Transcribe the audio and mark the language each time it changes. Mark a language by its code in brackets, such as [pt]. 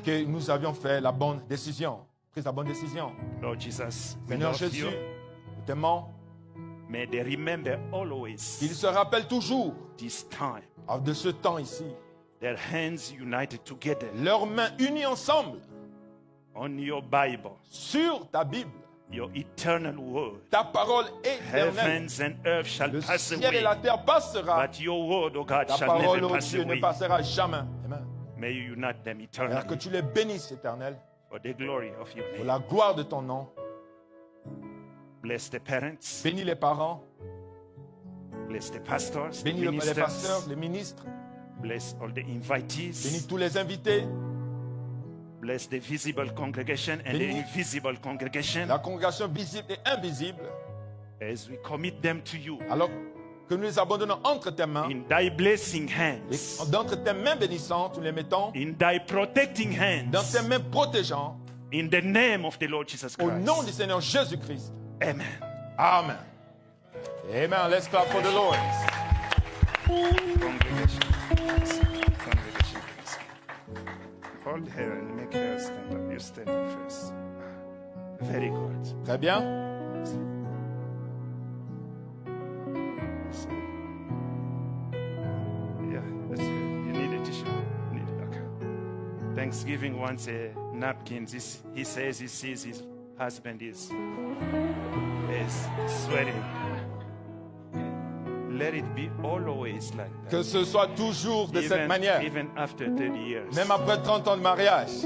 [fr] que nous avions fait la bonne décision, pris la bonne décision. [en] Lord Jesus, we [fr] Seigneur [en] love [fr] Jésus, [en] you. [fr] nous t'aimons. [en] May they remember always [fr] Qu'ils se rappellent toujours [en] this time, [fr] de ce temps ici. [en] their hands united together [fr] Leurs mains unies ensemble [en] on your Bible, [fr] sur ta Bible, [en] your eternal word. [fr] ta parole éternelle. [en] Heavens and earth shall [fr] Le [en] pass [fr] ciel et [en] away, [fr] la terre passera. [en] but your word, O God, [fr] Ta [en] shall [fr] parole, [en] never [fr] oh [en] pass [fr] Dieu, ne [en] away. [fr] passera jamais. Amen. [en] May you unite them [fr] Père, que [en] eternally [fr] tu les bénisses, éternel, [en] for the glory of your [fr] pour [en] name. [fr] la gloire de ton nom. [en] Bless the parents, [fr] Bénis les parents, [en] bless the pastors, the [fr] bénis les [en] ministers, [fr] pasteurs, les ministres, [en] bless all the [fr] bénis [en] invitees, [fr] tous les invités, [en] bless the visible congregation and the [fr] Bénis [en] invisible congregation [fr] la congrégation visible et invisible, [en] as we commit them to you [fr] alors que nous les abandonnons entre tes mains, [en] in thy blessing [fr] et [en] hands, [fr] d'entre tes mains bénissantes, nous les mettons [en] in thy protecting [fr] dans tes [en] hands, [fr] mains protégeantes, [en] in the name of the Lord Jesus [fr] au nom du [en] Christ. [fr] Seigneur Jésus-Christ. [en] Amen. Amen. Amen. Let's clap for the Lord. Congregation, please. Congregation, please. Hold her and make her stand up. You stand up first. Very good. [fr] Très bien. [en] Yeah, that's good. You need a tissue. You need it. Okay. was giving once a napkin. He says he sees his husband is sweating. Let it be always like that. [fr] Que ce soit toujours de cette manière. [en] Even after 30 years. [fr] Même après 30 ans de mariage.